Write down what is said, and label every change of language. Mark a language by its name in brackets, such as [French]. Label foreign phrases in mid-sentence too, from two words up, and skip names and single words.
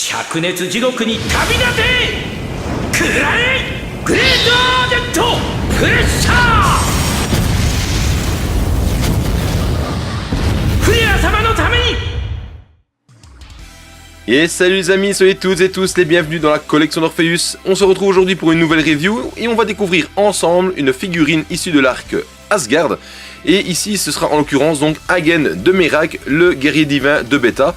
[Japanese] 灼熱地獄に旅立て食らえグレードデッドプレッシャーフレア様のために。 [French] Et salut les amis, soyez toutes et tous les bienvenus dans la collection d'Orpheus. On se retrouve aujourd'hui pour une nouvelle review et on va découvrir ensemble une figurine issue de l'arc Asgard. Et ici ce sera en l'occurrence donc Hagen de Merak, le guerrier divin de Beta.